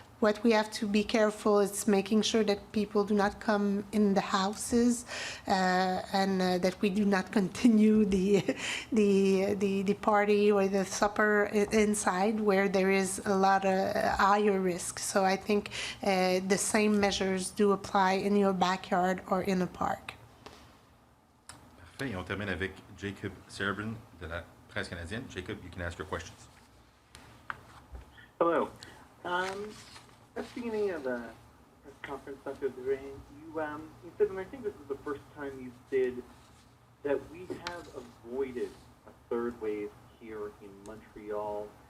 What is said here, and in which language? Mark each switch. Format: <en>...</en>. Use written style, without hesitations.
<en>what we have to be careful is making sure that people do not come in the houses and that we do not continue the party or the supper inside where there is a lot of higher risk. So I think the same measures do apply in your backyard or in a park.</en> <fr>Parfait. Et on termine avec Jacob Serban de la Presse canadienne.</fr> <en>Jacob, you can ask your questions. Hello. At the beginning of the press conference, Dr. Drouin, you said, and I think this is the first time you said, that we have avoided a third wave here in Montreal.</en>